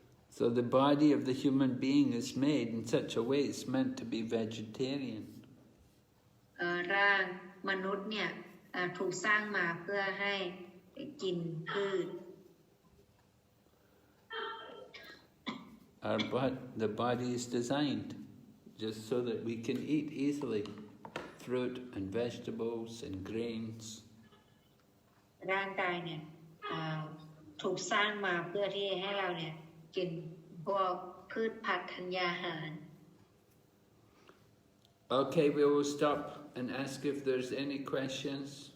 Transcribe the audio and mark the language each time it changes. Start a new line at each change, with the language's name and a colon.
English: So the body of the human being is made in such a way it's meant to be vegetarian.
Thai: ร่างมนุษย์เนี่ยถูกสร้างมาเพื่อให้กินพืช
English: The body is designed just so that we can eat easily fruit and vegetables and grains.
Thai: ร่างกายเนี่ยถูกสร้างมาเพื่อที่ให้เราเนี่ยกินพวกพืชผักธัญญาหาร
English: Okay, we will stop and ask if there's any questions.